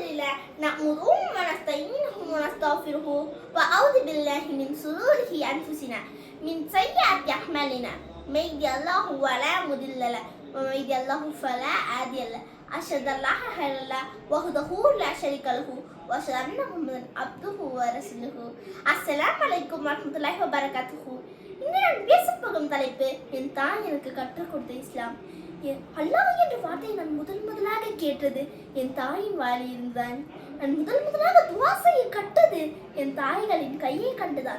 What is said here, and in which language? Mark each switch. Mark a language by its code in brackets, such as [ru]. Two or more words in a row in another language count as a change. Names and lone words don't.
[ar] نحمده ونستعينه ونستغفره وأعوذ بالله من شرور أنفسنا من سيئات أعمالنا من يهده الله فلا مضل له ومن يضلل الله فلا هادي له أشهد أن لا إله إلا الله وحده لا شريك له وأشهد أن محمدا عبده ورسوله. السلام عليكم ورحمة الله وبركاته. [ta] இன்று நான் பேசப் போகும் தலைப்பு என் தாய் எனக்கு கற்றுக் கொடுத்த இஸ்லாம். அல்லாஹ் என்ற வார்த்தையை நான் முதலாக கேட்டது என் தாயின் வாயில் இருந்துதான். நான் முதலாக துவா செய்ய கட்டது என் தாய்களின் கையை கண்டுதான்.